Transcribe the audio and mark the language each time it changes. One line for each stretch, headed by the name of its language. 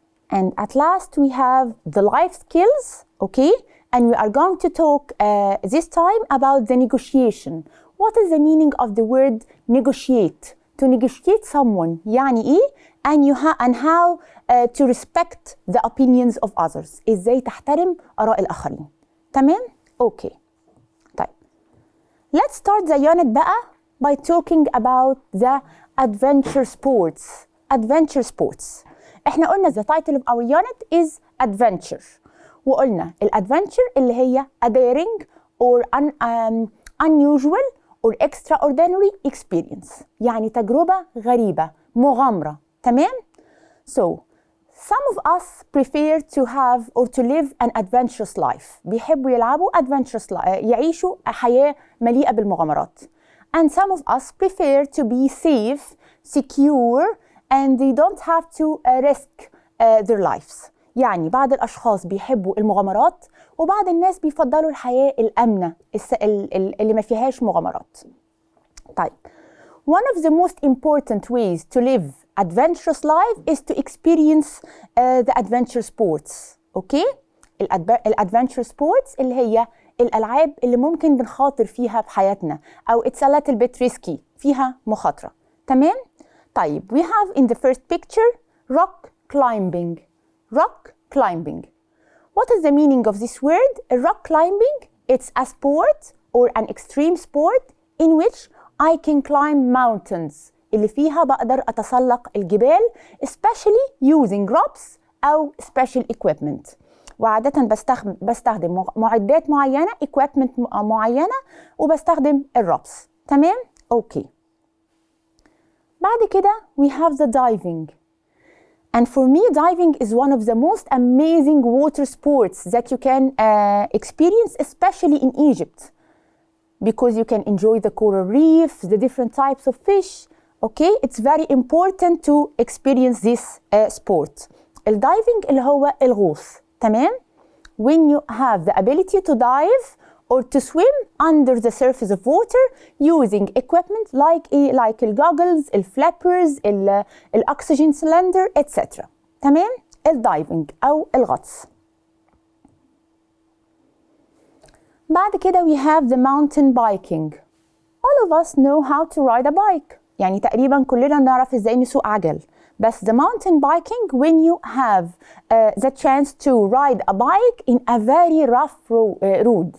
English: And at last, we have the life skills, okay? And we are going to talk this time about the negotiation. What is the meaning of the word negotiate? To negotiate someone,
Arabic: يعني إيه?
English: And how to respect the opinions of others.
Arabic: إزاي تحترم آراء الآخرين. تمام؟ Okay. طيب.
English: Let's start the unit بقى by talking about the adventure sports. Adventure sports.
Arabic: إحنا قلنا
English: the title of our unit is adventure.
Arabic: وقلنا الادفنتشر اللي هي
English: a daring or unusual or extraordinary experience.
Arabic: يعني تجربة غريبة، مغامرة.
English: تمام؟ So, some of us prefer to have or to live an adventurous life.
Arabic: بيحبوا يلعبوا
English: adventurous life،
Arabic: يعيشوا حياة مليئة بالمغامرات.
English: And some of us prefer to be safe, secure, and they don't have to risk their lives.
Arabic: يعني بعض الأشخاص بيحبوا المغامرات، وبعض الناس بيفضلوا الحياة الأمنة اللي ما فيهاش مغامرات. طيب.
English: One of the most important ways to live adventurous life is to experience the adventure sports. Okay?
Arabic: الادفنتشر sports اللي هي الألعاب اللي ممكن بنخاطر فيها بحياتنا، أو
English: it's a little bit risky،
Arabic: فيها مخاطرة. تمام؟ طيب.
English: We have in the first picture rock climbing. Rock climbing. What is the meaning of this word? Rock climbing, it's a sport or an extreme sport in which I can climb mountains.
Arabic: اللي فيها بقدر أتسلق الجبال
English: especially using ropes
Arabic: أو
English: special equipment.
Arabic: وعادة بستخدم معدات معينة، equipment معينة، وبستخدم الروبس. تمام؟ أوكي. بعد كده
English: we have the diving. And for me, diving is one of the most amazing water sports that you can experience, especially in Egypt, because you can enjoy the coral reef, the different types of fish. Okay, it's very important to experience this sport.
Arabic: الدايفنج اللي هو الغوص.
English: تمام؟ When you have the ability to dive or to swim under the surface of water using equipment like الجوجلز, الفلابرز, الأكسجين cylinder, etc.
Arabic: تمام؟ الدايفنج أو الغطس. بعد كده
English: we have the mountain biking. All of us know how to ride a bike.
Arabic: يعني تقريبا كلنا نعرف ازاي نسوق عجل.
English: بس the mountain biking when you have the chance to ride a bike in a very rough road.